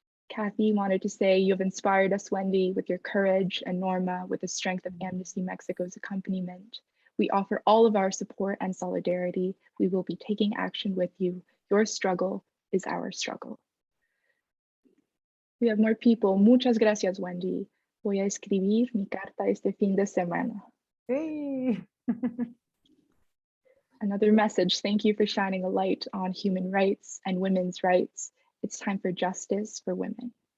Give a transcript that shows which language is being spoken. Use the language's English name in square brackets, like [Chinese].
[English] Kathy wanted to say, you have inspired us, Wendy, with your courage, and Norma with the strength of Amnesty Mexico's accompaniment. We offer all of our support and solidarity. We will be taking action with you. Your struggle is our struggle. We have more people. [Spanish] Muchas gracias, [English] Wendy. [Spanish] Voy a escribir mi carta este fin de semana. Sí. [English] Another message, thank you for shining a light on human rights and women's rights. It's time for justice for women.